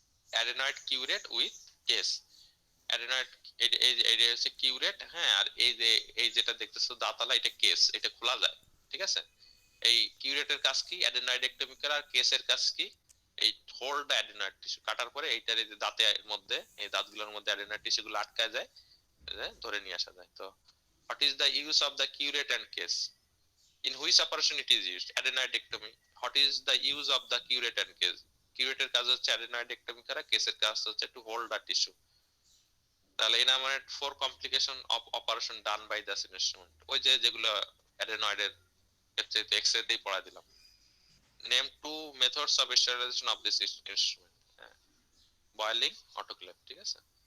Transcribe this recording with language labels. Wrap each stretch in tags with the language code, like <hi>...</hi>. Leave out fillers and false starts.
<bn>Adenoid curate with case. Adenoid এই হচ্ছে curate, হ্যাঁ, আর এই যেটা দেখতেছো দাঁতালা, এটা কেস, এটা খোলা যায়, ঠিক আছে। এই কিউরেটের কাজ কি? অ্যাডেনয়েডেক্টমি করা। আর কেসের কাজ কি? এই হোল্ড অ্যাডেনয়েড টিস্যু কাটার পরে এইটার এই যে দাঁতের মধ্যে, এই দাঁতগুলোর মধ্যে অ্যাডেনয়েড টিস্যুগুলো আটকায় যায়, ধরে নিয়ে আসা যায়।</bn> <en>তো what is the use of the curate and case? In which operation it is used? Adenoidectomy. What is the use of the curate and case?</en> <bn>কিউরেটের কাজ হচ্ছে অ্যাডেনয়েডেক্টমি করা, কেসের কাজ হচ্ছে</bn> <en>To hold the tissue.</en> <bn>তাহলে</bn> <en>enumerate 4 complication of operation done by this instrument,</en> <bn>ওই যে যেগুলো অ্যাডেনয়েডের ক্ষেত্রে এক্সরেতেই পড়া দিলাম।</bn> <en>name 2 methods of sterilization of this instrument, boiling, autoclave,</en> <bn>ঠিক আছে।</bn>